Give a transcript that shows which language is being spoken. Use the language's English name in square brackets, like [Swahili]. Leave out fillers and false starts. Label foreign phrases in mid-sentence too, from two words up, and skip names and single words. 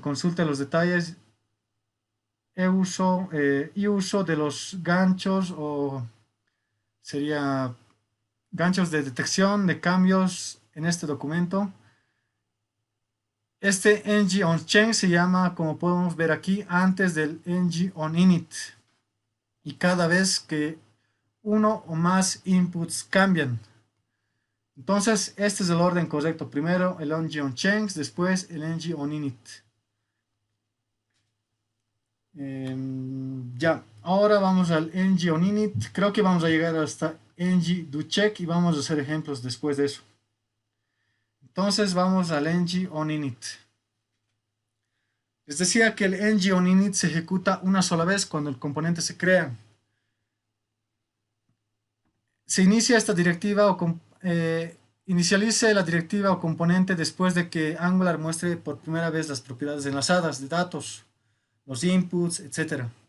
[Spanish] Consulta los detalles y uso de los ganchos o sería ganchos de detección de cambios en este documento. Este ng on change se llama, como podemos ver aquí, antes del ng on init. Y cada vez que uno o más inputs cambian. Entonces, este es el orden correcto. Primero el ng on change, después el ng on init. Ya, ahora vamos al ng on init. Creo que vamos a llegar hasta ng do check y vamos a hacer ejemplos después de eso. Entonces vamos al ng on init. Les decía que el ng on init se ejecuta una sola vez cuando el componente se crea. Se inicia esta directiva inicialice la directiva o componente después de que Angular muestre por primera vez las propiedades enlazadas de datos, los inputs, etc.